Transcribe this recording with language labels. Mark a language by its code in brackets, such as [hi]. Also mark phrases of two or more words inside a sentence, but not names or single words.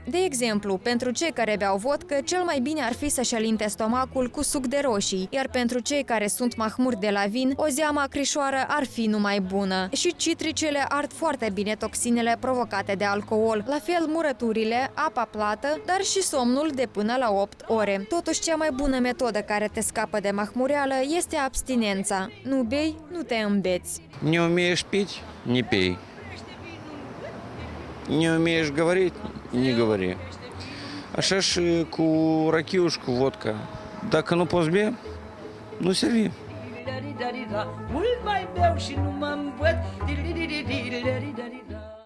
[ro] De exemplu, pentru cei care beau vodcă, cel mai bine ar fi să-și alinte stomacul cu suc de roșii, iar pentru cei care sunt mahmuri de la vin, o zeamă acrișoară ar fi numai bună. Și citricele ard foarte bine toxinele provocate de alcool, la fel murăturile, apa plată, dar și somnul de până la 8 ore. Totuși, cea mai bună metodă care te scapă de mahmureală este abstinența. Nu bei, nu te îmbeți. [ru] Не умеешь пить – не пей. Не умеешь говорить – не говори. [ro] Așa și cu rachiu și cu vodka. Dacă nu poți bea, nu servi. Mult mai beau și nu mă îmbăt.